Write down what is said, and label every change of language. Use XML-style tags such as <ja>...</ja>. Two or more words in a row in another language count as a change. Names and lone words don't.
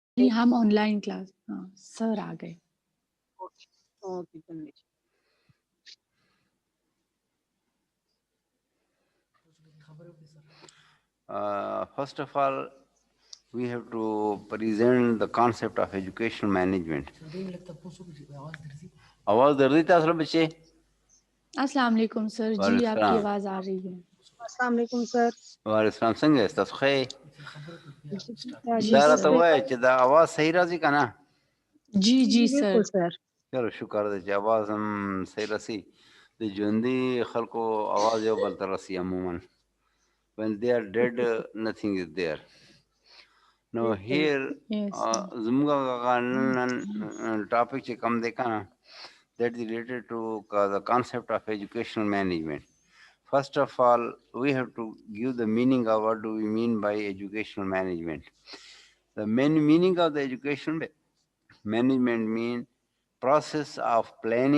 <ur>نہیں ہم</ur> <en>online class</en> <ur>ہاں سر آ گئے. اوکے چلیے.</ur> <en>First of all, we have to present the concept of educational management.</en> <ur>آواز دردی تھا اصل بچے. السلام علیکم سر. جی آپ کی آواز آ رہی ہے. السلام علیکم سر. وعلیکم السلام.</ur> <ps>څنګه یې تاسو ښه؟</ps> <ur>جی</ur> <ps>دا راته</ps> <ur>سر.</ur> <ps>وایي چې دا آواز صحیح راځي که نه؟</ps> <ur>جی جی سر. بالکل سر.</ur> <ps>چلو شکر دی چې آواز هم صحیح رسی. د ژوندي خلکو آواز یو بل ته رسی عموما.</ps> <en>When they are dead, nothing is there. Now here Yes.</en> <ps>زموږ نن ټاپک چې کوم دی که نه</ps> <en>that is related to the concept of educational management. First of all, we have to give the meaning of what do we mean by educational management. The main meaning of the educational management means process of planning.</en>